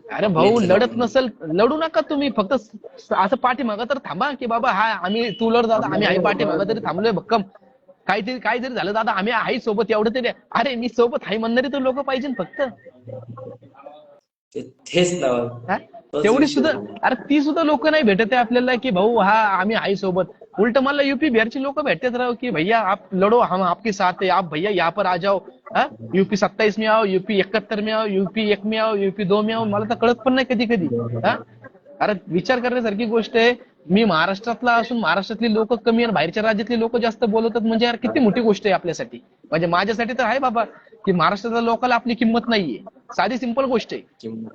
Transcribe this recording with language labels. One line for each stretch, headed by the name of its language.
Marathi: अरे भाऊ लढत नसेल लढू नका तुम्ही, फक्त असं पाठीमागं तर थांबा की बाबा हा आम्ही, तू लढ दादा, आम्ही आई पाठीमागं तरी थांबलोय भक्कम, काहीतरी काय जरी झालं दादा आम्ही आई सोबत, एवढं तरी. अरे मी सोबत आई म्हणणारी तर लोक पाहिजे फक्त. तेच ना. हा? तेवढी सुद्धा, अरे ती सुद्धा लोक नाही भेटत आहे आपल्याला की भाऊ हा आम्ही आई सोबत. उलट मला यूपी बिहारची लोक भेटतात राव की
Hindi: भैया आप लढो, हम आपके साथ है, आप भैया यहाँ पर आ जाओ, यूपी 27 में आओ, यूपी 71 में आओ, यूपी 1 में आओ, यूपी 2 में आओ.
Marathi: मला तर कळत पण नाही कधी कधी. अरे विचार करण्यासारखी गोष्ट आहे. मी महाराष्ट्रातला असून महाराष्ट्रातली लोक कमी आणि बाहेरच्या राज्यातली लोक जास्त बोलवतात, म्हणजे यार किती मोठी गोष्ट आहे आपल्यासाठी. म्हणजे माझ्यासाठी तर आहे बाबा की महाराष्ट्रातल्या लोकांना आपली किंमत नाहीये. साधी सिंपल गोष्ट आहे.